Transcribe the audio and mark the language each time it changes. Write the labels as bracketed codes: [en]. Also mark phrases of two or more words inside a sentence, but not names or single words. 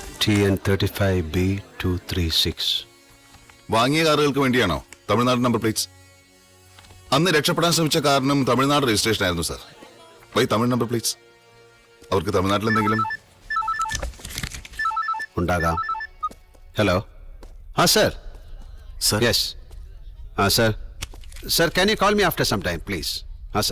[ml] TN35B236. വാങ്ങിയ കാറുകൾക്ക് വേണ്ടിയാണോ തമിഴ്നാട് [en] number plates? [ml] അന്ന് രക്ഷപ്പെടാൻ ശ്രമിച്ച കാറിനും തമിഴ്നാട് രജിസ്ട്രേഷൻ ആയിരുന്നു സാർ. [en] Why Tamil number plates? [ml] അവർക്ക് തമിഴ്നാട്ടിൽ എന്തെങ്കിലും? ഉണ്ടാകാം. ഹലോ. ആ സർ. സർ [en] Yes. Aa sir. Sir can you call me after some time please? [ml] ആ സർ.